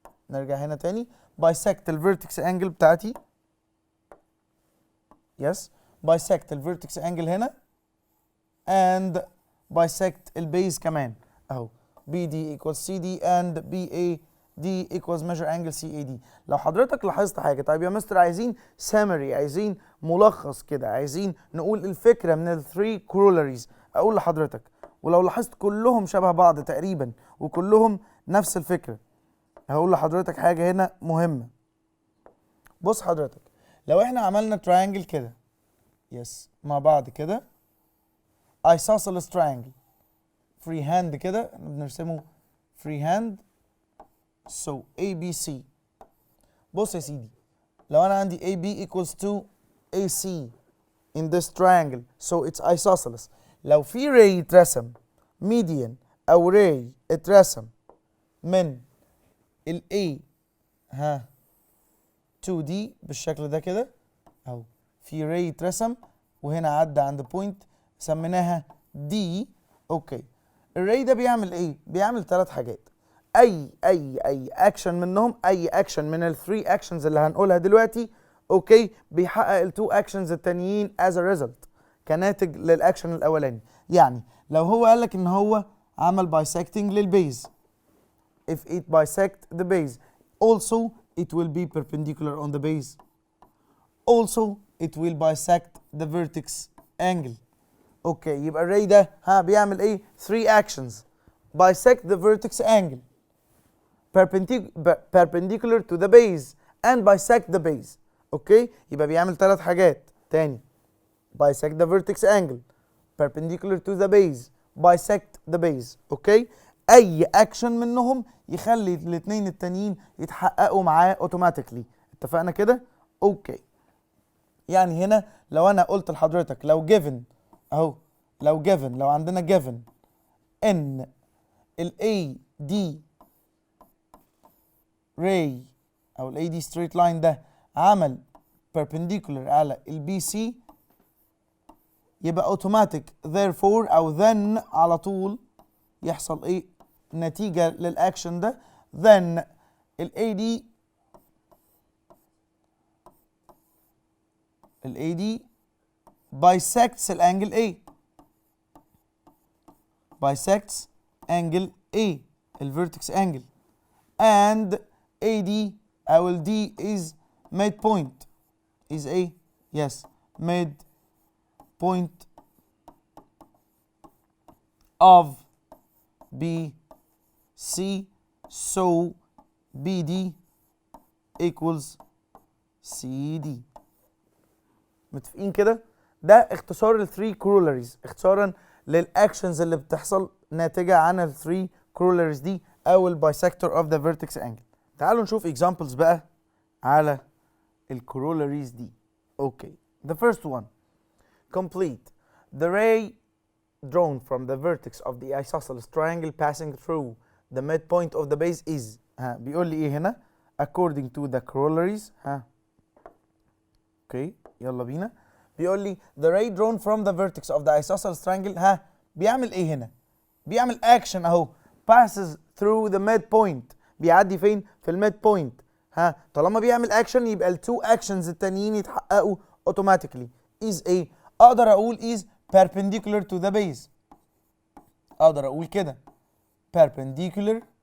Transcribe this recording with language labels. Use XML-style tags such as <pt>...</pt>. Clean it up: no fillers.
<ar>نرجع هنا تاني</ar> <en>bisect الvertex angle</en> <ar>بتاعتي</ar> <en>yes bisect الvertex angle هنا and bisect</en> <ar>البيز كمان اهو</ar> <en>BD equals CD and BAD equals measure angle CAD.</en> <ar>لو حضرتك لاحظت حاجه طيب يا مستر عايزين summary عايزين ملخص كده عايزين نقول الفكره من ال3 corollaries اقول لحضرتك ولو لاحظت كلهم شبه بعض تقريبا وكلهم نفس الفكره هقول لحضرتك حاجه هنا مهمه. بص حضرتك لو احنا عملنا triangle كده يس مع بعض كده</ar> <en>isosceles triangle free hand</en> <ar>كده بنرسمه</ar> <en>free hand so ABC.</en> <ar>بص يا سيدي لو انا عندي</ar> <en>AB equals to AC in this triangle so it's isosceles.</en> <ar>لو في ray اترسم median او ray اترسم من ال A 2D بالشكل ده كده اهو في ray اترسم وهنا عدى عند بوينت سميناها D. اوكي الراي ده بيعمل ايه؟ بيعمل 3 حاجات. اي اكشن منهم اي اكشن من ال3 اكشنز اللي هنقولها دلوقتي اوكي بيحقق ال2 اكشنز التانيين</ar> <en>as a result</en> <ar>كناتج للاكشن الاولاني. يعني لو هو قال لك ان هو عمل</ar> <en>bisecting للبيز if it bisect the base also it will be perpendicular on the base also it will bisect the vertex angle.</en> <ar>اوكي يبقى الراي ده بيعمل ايه؟</ar> <en>3 actions bisect the vertex angle perpendicular to the base and bisect the base.</en> <ar>اوكي يبقى بيعمل 3 حاجات تاني</ar> <en>bisect the vertex angle perpendicular to the base bisect the base.</en> <ar>اوكي اي اكشن منهم يخلي الاثنين التانيين يتحققوا معاه اوتوماتيكلي. اتفقنا كده؟ اوكي يعني هنا لو انا قلت لحضرتك لو given اهو لو عندنا given ان ال AD ray او ال AD straight line ده عمل perpendicular على ال BC يبقى اوتوماتيك therefore او then على طول يحصل ايه نتيجة للاكشن ده then ال</ar> <en>AD bisects</en> <ar>الانجل A</ar> <en>bisects angle A الفيرتكس angle and AD او ال D is midpoint is A yes midpoint of BC so BD equals CD.</en> <ar>متفقين كده؟ ده اختصار ال 3 corollaries اختصارا للاكشنز اللي بتحصل ناتجة عن ال 3 corollaries دي او ال</ar> <en>bisector of the vertex angle.</en> <ar>تعالوا نشوف examples بقى على ال corollaries دي.</ar> <en>Okay. The first one. Complete. The ray drawn from the vertex of the isosceles triangle passing through the midpoint of the base is</en> <ar>بيقول لي ايه هنا</ar> <en>according to the corollaries</en> <ar>اوكي يلا بينا بيقول لي</ar> <en>the ray drawn from the vertex of the isosceles triangle</en> <ar>بيعمل ايه هنا بيعمل action اهو</ar> <en>passes through the midpoint</en> <ar>بيعدي فين في الميد بوينت طالما بيعمل action يبقى ال 2 actions التانيين يتحققوا automatically is ايه اقدر اقول</ar> <en>is perpendicular to the base</en> <ar>اقدر اقول كده perpendicular</ar>